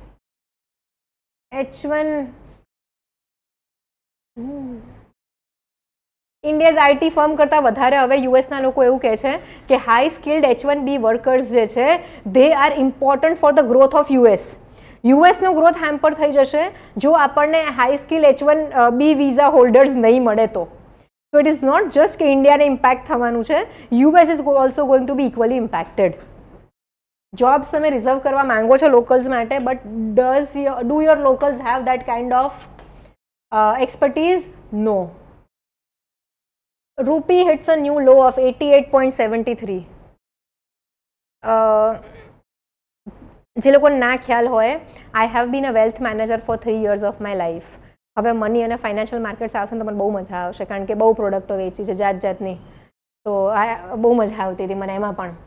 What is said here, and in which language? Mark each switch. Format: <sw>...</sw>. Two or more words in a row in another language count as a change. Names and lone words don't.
<gu>H1</gu> <en>India's IT firm</en> <gu>કરતાં વધારે હવે યુએસના લોકો એવું કહે છે કે</gu> <en>high skilled H1B workers</en> <gu>જે છે</gu> <en>they are important for the growth of US.</en> <gu>યુએસનો ગ્રોથ હેમ્પર થઈ જશે જો આપણને</gu> <en>high skill H1B visa holders</en> <gu>નહીં મળે તો.</gu> <en>So it is not just</en> <gu>કે ઇન્ડિયાને ઇમ્પેક્ટ થવાનું છે,</gu> <en>US is also going to be equally impacted.</en> <gu>જોબ્સ તમે રિઝર્વ કરવા માંગો છો લોકલ્સ માટે,</gu> <en>but do your locals have that kind of expertise?</en> <gu>No.</gu> <en>Rupee hits a new low of 88.73.</en> <gu>જે લોકોને ના ખ્યાલ હોય,</gu> <en>I have been a wealth manager for 3 years of my life.</en> <gu>હવે મની અને</gu> <en>financial markets</en> <gu>આવશે ને તો મને બહુ મજા આવશે, કારણ કે બહુ પ્રોડક્ટો વેચી છે જાત જાતની, તો બહુ મજા આવતી હતી મને એમાં પણ.</gu>